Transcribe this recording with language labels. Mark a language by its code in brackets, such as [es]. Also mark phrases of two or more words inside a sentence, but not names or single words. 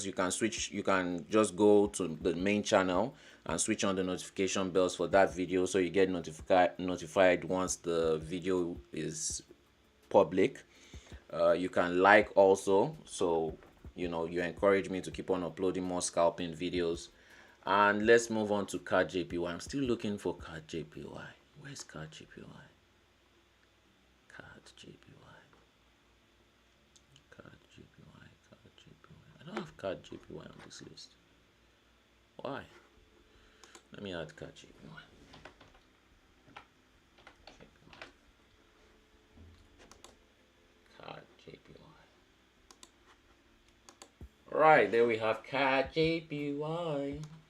[en] You can just go to the main channel and switch on the notification bells for that video, so you get notified once the video is public. You can like also, so you encourage me to keep on uploading more scalping videos. And let's move on to CAD JPY. I'm still looking for CAD JPY. Where's CAD JPY? CAD JPY. CAD JPY. CAD JPY. I don't have CAD JPY on this list. Why? Let me add CAD JPY. CAD JPY. Right, there we have CAD JPY.